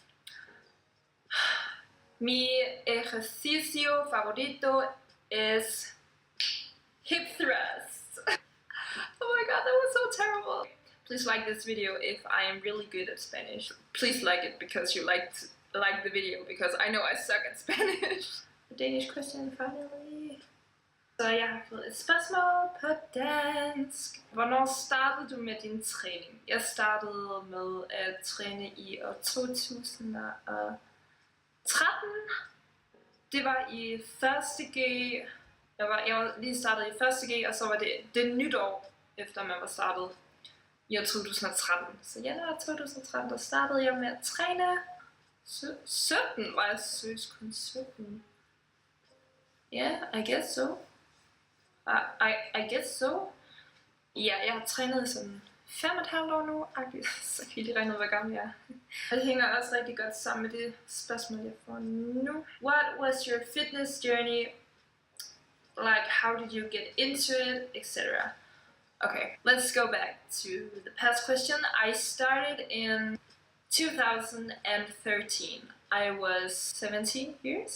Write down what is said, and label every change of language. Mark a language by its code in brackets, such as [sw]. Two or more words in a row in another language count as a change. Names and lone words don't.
[es] Mi ejercicio favorito es [en] hip thrust. Oh my god, that was so terrible. Please like this video if I am really good at Spanish. Please like it because you like the video, because I know I suck at Spanish. The Danish question finally. [da] Så jeg har fået et spørgsmål på dansk. Hvornår startede du med din træning? Jeg startede med at træne i år 2013. Det var i 1. G. Jeg var lige startet i 1. G, og så var det nytår, efter man var startet i år 2013. Så januar 2013, der startede jeg med at træne. 17 var jeg seriøst kun 17. [en] Yeah, I guess so. I guess so. [da] Ja, jeg har trænet i sådan 5,5 år nu. Så kan I lige regne ud, hvor gammel jeg er. Det hænger også rigtig godt sammen med det spørgsmål, jeg får nu. [en] What was your fitness journey? Like, how did you get into it, etc. Okay, let's go back to the past question. I started in 2013. I was 17 years.